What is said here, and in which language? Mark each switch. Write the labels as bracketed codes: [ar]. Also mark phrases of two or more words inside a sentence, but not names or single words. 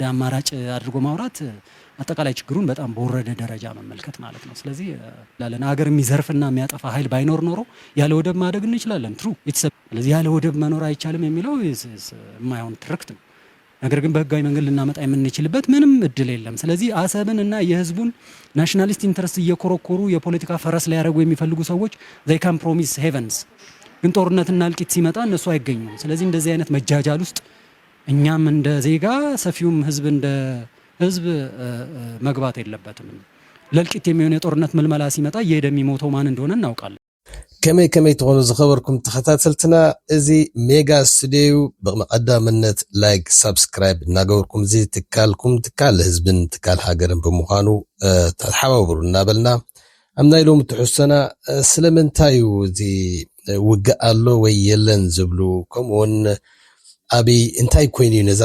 [am] አማራጭ አድርጎ ማውራት አጠቃላይ ችግሩን በጣም በወረደ ደረጃ መመልከት ማለት ነው። ስለዚህ ላለን ሀገር የሚዘርፍና የሚያጠፋ ኃይል ባይኖር ኖሮ ያለ ወደብ ማደግ እንችላለን። ትሩ ስለዚህ ያለ ወደብ መኖር አይቻልም የሚለው የማይሆን ትርክት ነው። ነገር ግን በህጋዊ መንገድ ልናመጣ የምንችልበት ምንም እድል የለም። ስለዚህ አሰብን እና የህዝቡን [en] nationalist interest [am] እየኮረኮሩ የፖለቲካ ፈረስ ላይ ያደረጉ የሚፈልጉ ሰዎች [en] they can promise heavens፣ [am] ግን ጦርነትና እልቂት ሲመጣ እነሱ አይገኙም። ስለዚህ እንደዚህ አይነት መጃጃል ውስጥ እኛም እንደ ዜጋ ሰፊውም ህዝብ እንደ ህዝብ መግባት የለበትም። ለልቂት የሚሆን የጦርነት መልመላ ሲመጣ እየሄደ የሚሞተው ማን እንደሆነ እናውቃለን። [ti] ከመይ ትሆኑ ዝኸበርኩም ተኸታተልትና እዚ ሜጋ ስቱዲዮ ብመቀዳምነት [en] like subscribe [ti] እናገበርኩም እዚ ትካልኩም ትካል ህዝብን ትካል ሃገርን ብምዃኑ ተሓባብሩ እናበልና አምናይ ሎም ትሕሰና ስለምንታዩ እዚ ውግእ አሎ ወይ የለን ዝብሉ ከምኡውን አብይ እንታይ ኮይኑ ነዛ